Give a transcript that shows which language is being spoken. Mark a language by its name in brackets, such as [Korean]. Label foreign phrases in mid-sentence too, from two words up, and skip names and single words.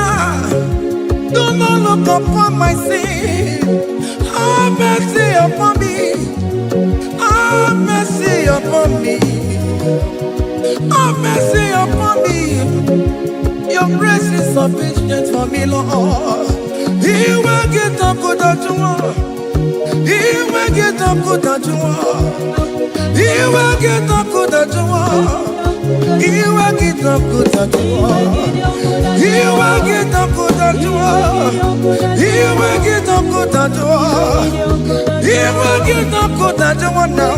[English] Do not look upon my sin. Have mercy upon me. Have mercy upon me. Have mercy upon me. Your grace is sufficient for me, Lord. [Lingala] Iwe kitoko tajuwa. Iwe kitoko tajuwa. Iwe kitoko tajuwa. Iwe kitoko tajuwa. Iwe kitoko tajuwa. Iwe kitoko tajuwa. Iwe kitoko tajuwa now.